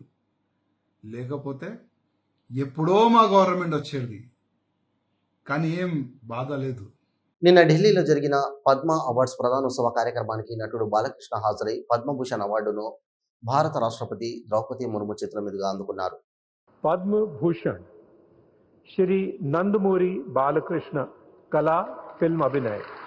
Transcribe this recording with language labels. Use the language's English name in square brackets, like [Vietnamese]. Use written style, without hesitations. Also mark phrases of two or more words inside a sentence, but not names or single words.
[Telugu] లేకపోతే ఎప్పుడో మా గవర్నమెంట్ వచ్చేది. కానీ ఏం బాధ లేదు. నిన్న ఢిల్లీలో జరిగిన పద్మ అవార్డ్స్ ప్రధానోత్సవ కార్యక్రమానికి నటుడు బాలకృష్ణ హాజరై పద్మభూషణ్ అవార్డును భారత రాష్ట్రపతి ద్రౌపది ముర్ము చిత్రం మీదుగా అందుకున్నారు. [Hindi] पद्म भूषण श्री नंदमूरी बालकृष्ण कला फिल्म अभिनय।